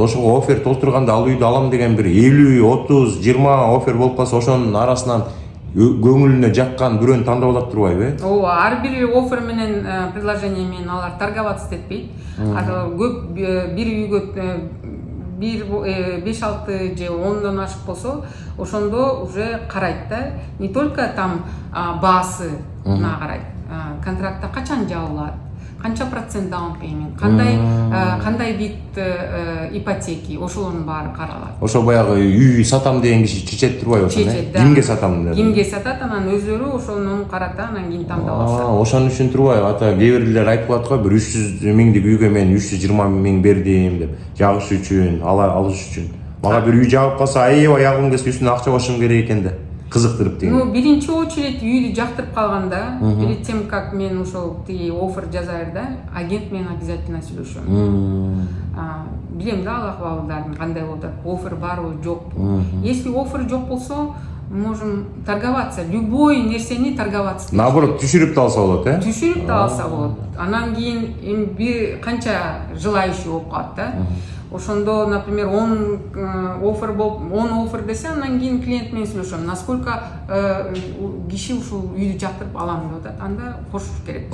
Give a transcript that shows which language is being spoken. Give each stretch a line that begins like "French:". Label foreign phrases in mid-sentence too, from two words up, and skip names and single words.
Kyrgyz: Ошого офер толтурганда ал үйдү алам деген бир 50, 30, 20 офер болуп калса, ошонун арасынан көңүлүнө жаккан бирөөнү тандап алат турбайбы? Ооба, ар бир офер менен предложение менен алар торговаться этпейт. Көп бир үйгө 5-6 же 10дон ашык болсо, ошондо уже карайт да.
Russian: Не только там
Kyrgyz: баасына карайт. Контрактта качан жабылат, канча процент
English: down payment,
Kyrgyz: кандай
Russian: вид ипотеки,
Kyrgyz: ошонун баары каралат. Ошо баягы үй сатам деген киши чечет турбайбы ошону? Чечет, да. Кимге сатам деп? Кимге сатат, анан өздөрү ошону карата, анан кийин тандап алышат. Ошон үчүн турбайбы? Ата кээ бирлер айтып калат го, бир 300,000 үйгө мен 320,000 бердим деп, жагыш үчүн, алыш үчүн. Мага бир үй жагып калса, аябай ягым келсе үстүнө акча башым керек экен да. кызыктырып деген. Ну, биринчи очередь үйдү жактырып калганда,
Russian: перед тем как
Kyrgyz: мен ошол тиги оффер жазайыр агент менен обязательно сүйлөшөм. Билем да ал акыбалдарын кандай болуп атат, оффер барбы, жокпу. Если оффер жок болсо,
Russian: можем торговаться.
Kyrgyz: Любой нерсени торговаться. Наоборот, түшүрүп да алса болот, Түшүрүп да алса болот. Анан кийин эми бир канча желающий болуп калат да. Ошондо, например, 10 оффер десе, анан кийин клиент менен сүйлөшөм. Насколько киши ушул үйдү жактырып алам деп атат, анда кошуш керек.